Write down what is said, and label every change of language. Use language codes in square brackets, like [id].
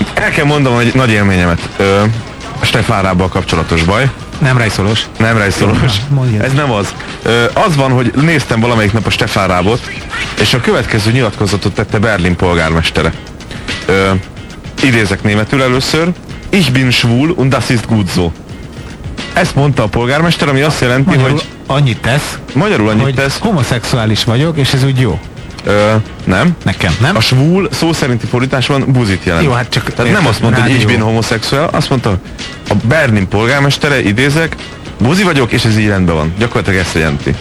[hu] El kell mondom egy nagy élményemet. Stefárával kapcsolatos baj. Nem rejszolós. Nem rejszolós. Ez nem az. Az van, hogy néztem valamelyik nap a Stefán Rábot, és a következő nyilatkozatot tette Berlin polgármestere. Idézek németül először. [de] Ich bin schwul und das ist gut so. [hu] Ezt mondta a polgármester, ami azt jelenti, magyarul, hogy... Magyarul annyit tesz. Homoszexuális vagyok, és ez úgy jó. Nem. Nekem, nem? A schwul szó szerinti fordításban buzit jelent. Jó, hát csak... Tehát nem azt mondta, hogy [de] ich bin homoszexuál, [hu] azt mondta, a Berlin polgármestere, idézek, buzi vagyok, és ez így rendben van. Gyakorlatilag ezt jelenti.